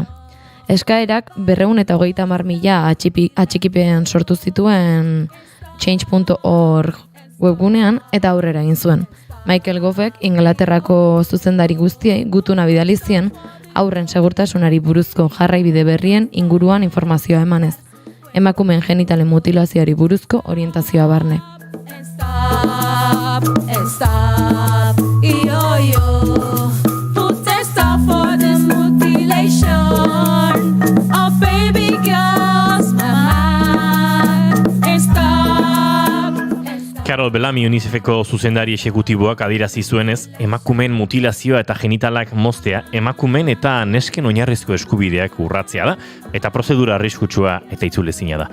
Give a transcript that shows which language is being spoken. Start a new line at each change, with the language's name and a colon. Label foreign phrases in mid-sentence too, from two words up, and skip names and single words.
Basque: Eskaerak 230.000 atxikipen sortu zituen change.org webgunean eta aurrera egin zuen. Michael Goffek Inglaterrako zuzendari guztiei gutuna bidalizien aurren segurtasunari buruzko jarraibide berrien inguruan informazioa emanez. Emakumeen genitalen mutilazioari buruzko orientazioa barne.
English: Stop, yo, put a stop for this mutilation of baby girls, stop.
Basque: Carol Bellamy UNICEFeko zuzendari exekutiboak adierazi zuenez, emakumeen mutilazioa eta genitalak moztea, emakumeen eta nesken oinarrizko eskubideak urratzea da, eta prozedura arriskutsua eta itzulezina da.